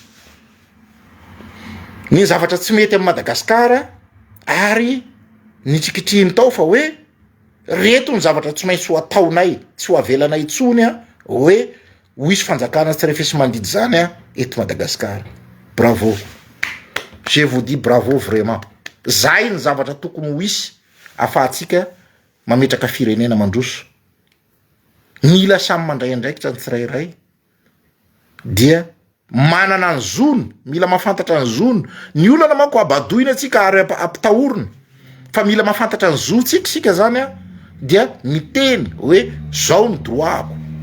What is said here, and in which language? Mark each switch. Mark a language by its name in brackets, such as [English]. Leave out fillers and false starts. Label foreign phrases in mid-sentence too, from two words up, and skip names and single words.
[Malagasy] ny zavatra tsy mety amin'ny Madagasikara ary nitsikitriny tao fa hoe reto ny zavatra tsy maintsy ho ataonay tsy ho avelanay intsony hoe ho isy fanjakana tsy refesy mandidy zany eto Madagasikara. [French] Bravo, je vous dis bravo vraiment. [Malagasy] Zay ny zavatra tokony ho isy afahatsika mametraka firenena mandroso. Mila samy mandray andraikitra ny tsirairay dia manana ny zony, mila mahafantatra ny zony. Ny olana manko abadoina atsika ary ampitahorina fa mila mahafantatra ny zontsika sika zany dia miteny hoe zao ny droitko.